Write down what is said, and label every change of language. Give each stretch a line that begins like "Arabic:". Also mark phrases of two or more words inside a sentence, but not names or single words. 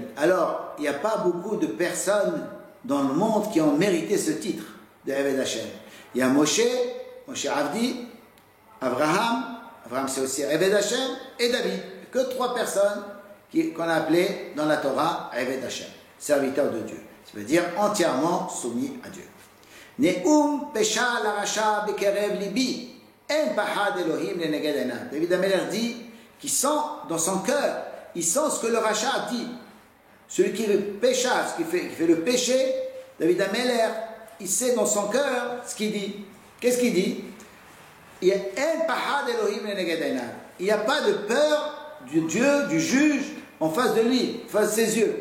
French: Alors, il n'y a pas beaucoup de personnes dans le monde qui ont mérité ce titre de
Hebrew: עבד השם.
French: Il y a
Hebrew: משה עבדי,
French: Abraham c'est aussi
Hebrew: עבד השם,
French: et David. Que trois personnes qu'on a appelées dans la Torah
Hebrew: עבד השם,
French: serviteur de Dieu. Ça veut dire entièrement soumis à Dieu.
Hebrew: נאם פשע לרשע בקרב לבי, אין פחד אלהים לנגד עיניו.
French: David Amelech dit qu'il sent dans son cœur, il sent ce que le rachat dit. Celui qui fait pécha, qui fait le péché, David Amelech, il sait dans son cœur ce qu'il dit. Qu'est-ce qu'il dit? Il n'y a pas de peur du Dieu, du juge, en face de lui, en face de ses yeux.